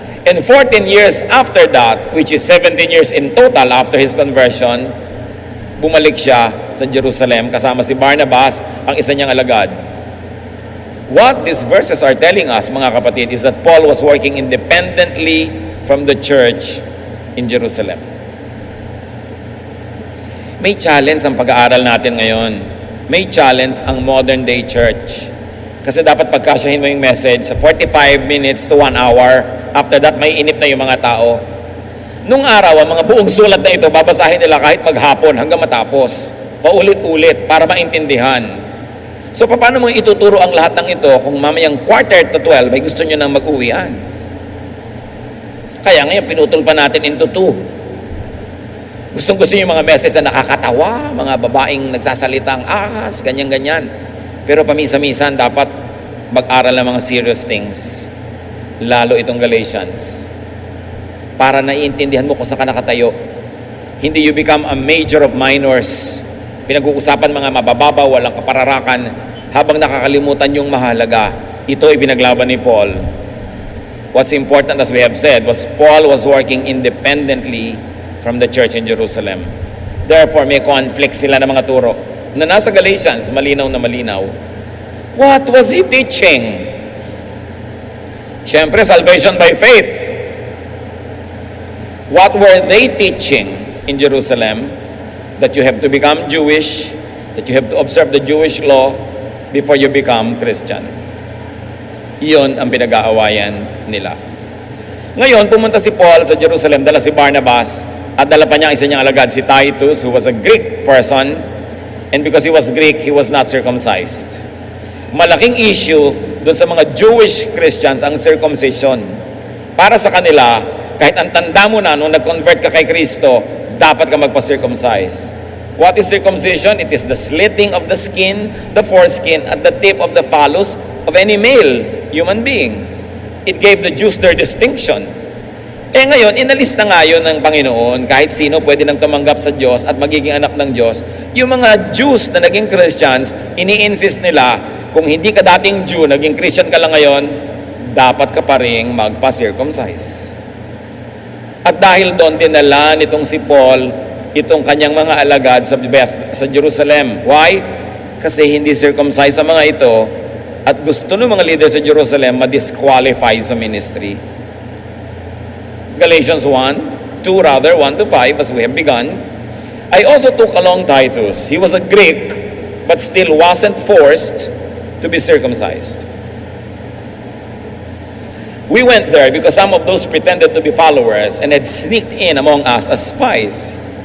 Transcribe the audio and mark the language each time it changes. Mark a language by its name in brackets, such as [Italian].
[English] And 14 years after that, which is 17 years in total after his conversion, [Filipino] bumalik siya sa Jerusalem kasama si Barnabas, ang isa niyang alagad. [English] What these verses are telling us, [Filipino] mga kapatid, [English] is that Paul was working independently from the church in Jerusalem. [Filipino] May challenge ang pag-aaral natin ngayon. May challenge ang modern day church. Kasi dapat pagkasyahin mo yung message sa 45 minutes to 1 hour. After that, may inip na yung mga tao. Nung araw, ang mga buong sulat na ito, babasahin nila kahit maghapon hanggang matapos. Paulit-ulit para maintindihan. So, paano mo ituturo ang lahat ng ito kung mamayang 11:45 ay gusto nyo nang mag-uwian? Kaya ngayon, pinutol pa natin into 2. Gustong-gusto nyo yung mga message na nakakatawa, mga babaeng nagsasalitang ahas, ganyan-ganyan. Pero paminsan-minsan, dapat mag-aral ng mga serious things. Lalo itong Galatians. Para naiintindihan mo kung saan ka nakatayo. [English] Hindi you become a major of minors. [Filipino] Pinag-uusapan mga mabababaw, walang kapararakan, habang nakakalimutan yung mahalaga. Ito ay pinaglaban ni Paul. [English] What's important, as we have said, was Paul was working independently from the church in Jerusalem. [Filipino] Therefore, may conflict sila ng mga turo. Na nasa Galatians, malinaw na malinaw. [English] What was he teaching? [Filipino] Siyempre, salvation by faith. [English] What were they teaching in Jerusalem? That you have to become Jewish, that you have to observe the Jewish law before you become Christian. [Filipino] Iyon ang pinag-aawayan nila. Ngayon, pumunta si Paul sa Jerusalem, dala si Barnabas, at dala pa niya isa niyang alagad, si Titus, [English] who was a Greek person, and because he was Greek, he was not circumcised. [Filipino] Malaking issue doon sa mga Jewish Christians ang circumcision. Para sa kanila, kahit ang tanda mo na nung nag-convert ka kay Kristo, dapat ka magpa-circumcise. [English] What is circumcision? It is the slitting of the skin, the foreskin, at the tip of the phallus of any male human being. It gave the Jews their distinction. [Filipino] Ngayon, inalis na nga yun ng Panginoon, kahit sino pwede nang tumanggap sa Diyos at magiging anak ng Diyos. Yung mga Jews na naging Christians, ini-insist nila, kung hindi ka dating Jew, naging Christian ka lang ngayon, dapat ka pa rin magpa-circumcise. At dahil doon, dinala nitong si Paul, itong kanyang mga alagad sa Jerusalem. Why? Kasi hindi circumcised sa mga ito, at gusto ng mga leaders sa Jerusalem ma-disqualify sa ministry. [English] Galatians 1 to 5, as we have begun. I also took along Titus. He was a Greek, but still wasn't forced to be circumcised. We went there because some of those pretended to be followers and had sneaked in among us as spies.